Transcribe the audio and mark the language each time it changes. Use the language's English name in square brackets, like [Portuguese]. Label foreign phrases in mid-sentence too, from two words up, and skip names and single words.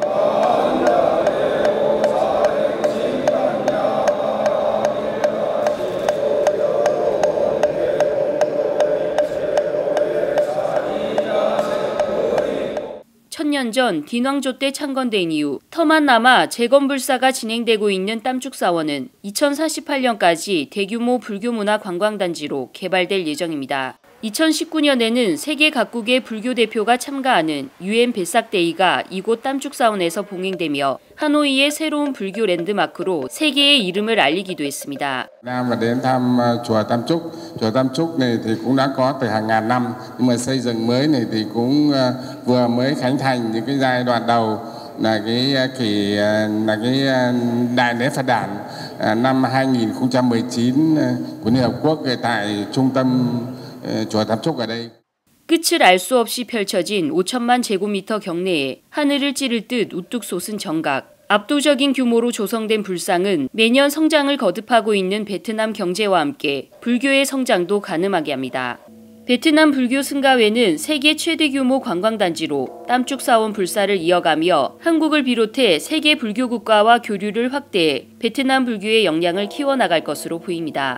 [Korean] 천년 전 딘왕조 때 창건된 이후 터만 남아 재건불사가 진행되고 있는 땀죽사원은 2048년까지 대규모 불교문화 관광단지로 개발될 예정입니다. 2019년에는 세계 각국의 불교 대표가 참가하는 UN 벳삭데이가 이곳 땀죽사원에서 봉행되며 하노이의 새로운 불교 랜드마크로 세계의 이름을 알리기도 했습니다. [Vietnamese] Nam và đến thăm chùa Tam Trúc. Chùa Tam Trúc này thì cũng đã có từ hàng ngàn năm, nhưng mà xây dựng mới này thì cũng vừa mới khánh thành những cái giai đoạn đầu là cái đại lễ Phật đản năm 2019 của Liên Hợp Quốc tại trung tâm chùa Tam Trúc ở đây. [Korean] 끝을 알 수 없이 펼쳐진 5천만 제곱미터 경내에 하늘을 찌를 듯 우뚝 솟은 정각. 압도적인 규모로 조성된 불상은 매년 성장을 거듭하고 있는 베트남 경제와 함께 불교의 성장도 가늠하게 합니다. 베트남 불교 승가회는 세계 최대 규모 관광단지로 땀죽사원 불사를 이어가며 한국을 비롯해 세계 불교 국가와 교류를 확대해 베트남 불교의 역량을 키워나갈 것으로 보입니다.